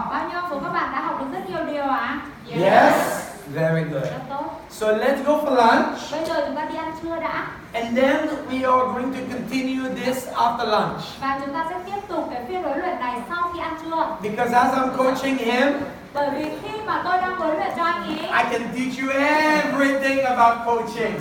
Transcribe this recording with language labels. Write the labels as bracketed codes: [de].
[vi] Bao nhiêu số các bạn đã học được rất nhiều điều ạ? [en] Yes? Very good. [vi] Rất tốt. [en] So let's go for lunch. [vi] Bây giờ chúng ta đi ăn trưa đã. [en] And then we are going to continue this after lunch. [vi] Và chúng ta sẽ tiếp tục cái phiên huấn luyện này sau khi ăn trưa. [en] Because as I'm coaching him, [vi] Bởi vì khi mà tôi đang huấn luyện cho anh ấy [en] I can teach you everything about coaching.